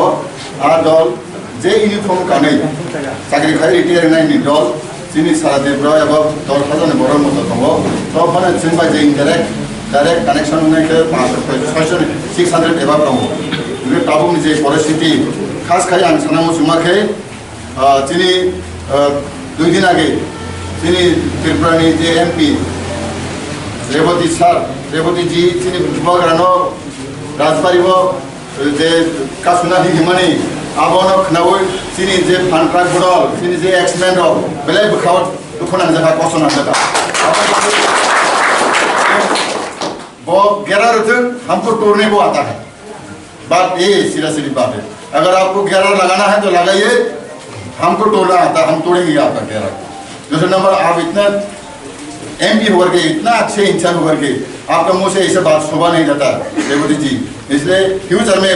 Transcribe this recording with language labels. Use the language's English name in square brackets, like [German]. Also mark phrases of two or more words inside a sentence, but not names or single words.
[Bodo] आ दल जे इउनिफर्म गानै साख्रि खाय रिटायार नायनि दल जोंनि सारा देब्रा एबा दल हाजोन बर' मत दङ तो माने जों बायदि [English] direct connection [Bodo] होनायखौ 600 एबा दङ बे ताबुनि जे परिस्थिति खास खाय आं सानांगौ सुमाखै जोंनि 2 दिन आगे जोंनि त्रिपुरानि जे एमपि रेवती जी जोंनि बुबाग्रानो राजबारिबो जे कासुना हिमानि आबोनो खनाव जोंनि जे फानट्राक बदल जोंनि जे एक्समेन बेलाय बखाव दुखुनां जागा कसना जागा [Hindi] वो गेरार हमको तोड़ने को आता है बात ये सीधी बात है अगर आपको गेरार लगाना है तो लगाइए हमको तोड़ना आता हम तोड़ेंगे आपका गेरार दूसरा नंबर आप इतना एमपी होकर के इतना अच्छे इंसान होकर के आपका मुंह से ऐसा बात शोभा नहीं जाता रेवती जी इसलिए फ्यूचर में